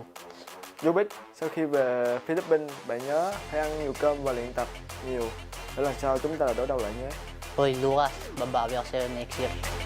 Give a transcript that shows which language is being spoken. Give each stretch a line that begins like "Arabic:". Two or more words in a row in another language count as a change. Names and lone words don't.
Vietnamese: Vô Bích, sau khi về Philippines, bạn nhớ phải ăn nhiều cơm và luyện tập nhiều để lần sau chúng ta đối đầu lại nhé.
Filipino: Hoy, Lucas, babawi ako sa'yo
English: next year.